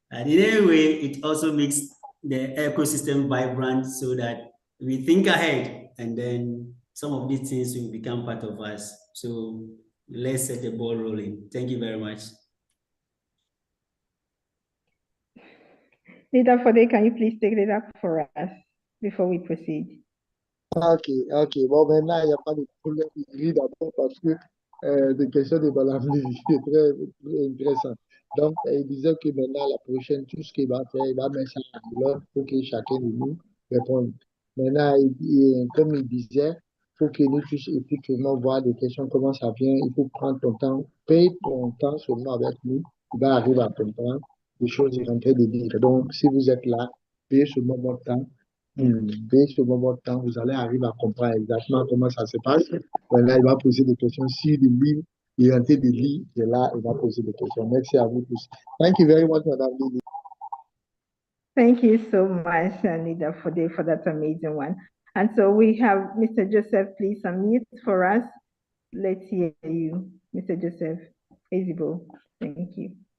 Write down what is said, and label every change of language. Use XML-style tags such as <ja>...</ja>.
<en>And in any way, it also makes the ecosystem vibrant, so that we think ahead, and then some of these things will become part of us. So let's set the ball rolling. Thank you very much. Leader Fode, can you please take it up for us before we proceed?</en> <fr>Ok. Bon, maintenant, il n'y a pas de problème. Oui, d'abord, parce que les questions de Madame Lily, c'est très intéressant. Donc, il disait que maintenant, la prochaine, tout ce qu'il va faire, il va mettre ça à l'heure pour que chacun de nous réponde. Maintenant, comme il disait, il faut que nous tous effectivement voir des questions, comment ça vient. Il faut prendre ton temps, paye ton temps seulement avec nous. Il va arriver à comprendre les choses qu'il est en train de dire. Donc, si vous êtes là, payez seulement votre temps. Dès ce moment de temps, vous allez arriver à comprendre exactement comment ça se passe. Là, il va poser des questions. Si le livre est en train de lire, et là, il va poser des questions. Merci à vous tous.</fr> <en>Thank you very much, Madame Lily. Thank you so much, Leader Fode, for that amazing one. And so we have Mr. Joseph, please unmute for us. Let's hear you, Mr. Joseph Ezibo. Thank you.</en>